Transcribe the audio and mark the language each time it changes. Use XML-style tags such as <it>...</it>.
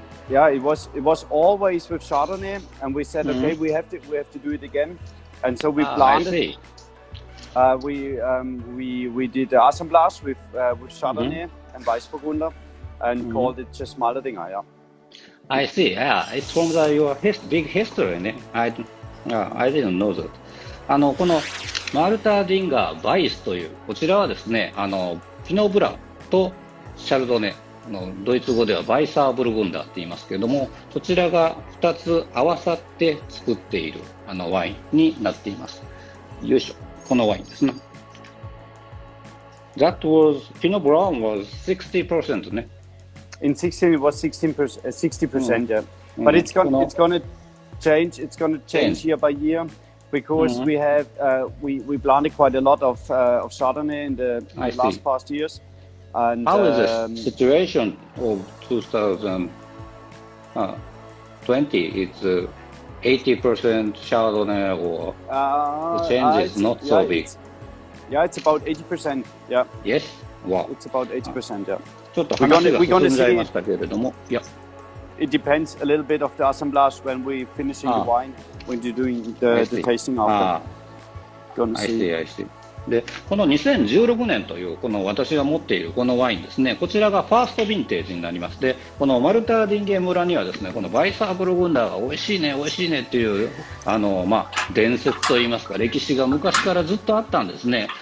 <en>It was always with Chardonnay, and we said, okay, we have to do it again, and so we planted. We did the assemblage with Chardonnay and Weissburgunder, and called it just Malterdinger. Yeah. I see. Yeah, it's from your big history, ね。 I didn't know that.</en> <ja>このマルターディンガー・バイスというこちらはですね、ピノブランとシャルドネ、ドイツ語ではバイサーブルグンダーって言いますけれども、こちらが2つ合わさって作っているワインになっています。よいしょ、このワインですね。</ja> <en>That was Pinot Blanc was 60% ね。 In 16 it was 60%, yeah. But it's gonna change. It's gonna change year by year because we have we planted quite a lot of Chardonnay in the past years. And how is the situation of 2020? It's 80% Chardonnay, or the change is not so big. It's about 80%. Yeah. Yes. Wow. It's about 80%. Yeah.</en> <ja>ちょっと話が進んじゃいましたけれども、いや。</ja> <en>It depends a little bit of the assemblage when we're finishing the wine, when you're doing the tasting after. I see.</en> <ja>で、この2016年というこの私が持っているこのワインですね、こちらがファーストヴィンテージになります。で、このマルターディンゲ村にはですね、このバイサーブルグンダーが美味しいねっていう伝説といいますか歴史が昔からずっとあったんですね。</ja>